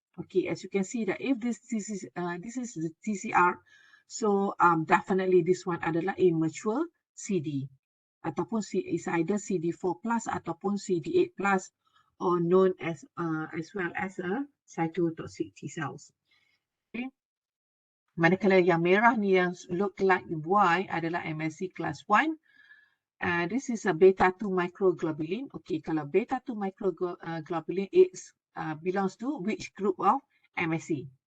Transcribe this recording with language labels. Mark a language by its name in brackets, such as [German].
[English] Okay, as you can see that if this is the TCR, so definitely this one [Malay] adalah [English] immature CD [Malay] ataupun [English] is either CD4 plus ataupun CD8 plus, or known as well as a cytotoxic T cells. Okay. [Malay] Manakala yang merah ni yang [English] look like [Malay] Y adalah MSC class 1. [English] This is a beta-2 microglobulin. Okay, [Malay] kalau [English] beta-2 microglobulin, it belongs to which group of MSC?